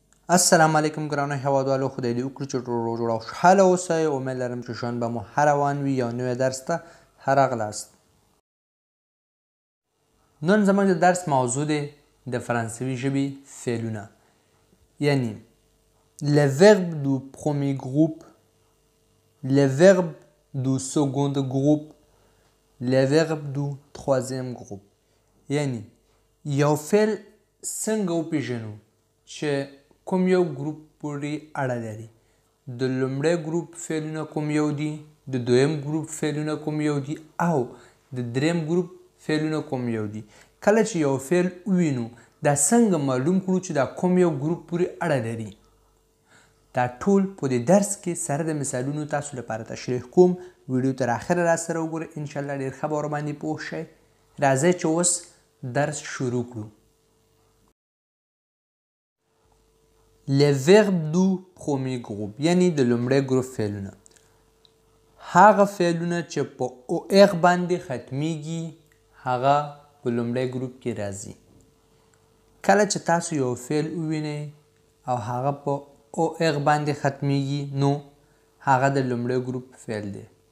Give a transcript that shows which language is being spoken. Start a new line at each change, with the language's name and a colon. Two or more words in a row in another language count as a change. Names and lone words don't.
Pashto: السلام علیکم ګرانو هیوادوالو، خدای دې وکړي چې ټول جوړ او خوشحاله اوسئ. امید لرم چې ژوند به مو ښه روان وي. یو نوی درس ته راغلاست. نن زموږ د درس موضوع دی د فرانسوي ژبې فعلونه، یعنی
French: le verbe du premier groupe, le verbe du second groupe, le verbe du troisième groupe.
Pashto: یعنی یو فعل څنګه وپیژنو چې کوم یو ګروپ پورې اړه لري. د لومړی ګروپ فعلونه کوم یو دي، د دویم ګروپ فعلونه کوم یو دي او د دریم ګروپ فعلونه کوم یو دي. کله چې یو فعل ووینو دا څنګه معلوم کړو چې دا کوم یو ګروپ پورې اړه لري. دا ټول په دې درس کې سره د مثالونو تاسو لپاره تشریح کوم. ویډیو تر اخره راسره وګورئ، انشاءالله ډېر ښه به ورباندې پوه شئ. راځئ چې اوس درس شروع کړو.
French: Les verbes du premier groupe
Pashto: یعنی د لومړی ګروپ فعلونه، هغه فعلونه چې په او اغ باندې ختمیږي هغه په لومړی ګروپ کې راځي. کله چې تاسو یو فعل ووینئ او هغه په او اغ باندې ختمیږي نو هغه د لومړی ګروپ فعل دی.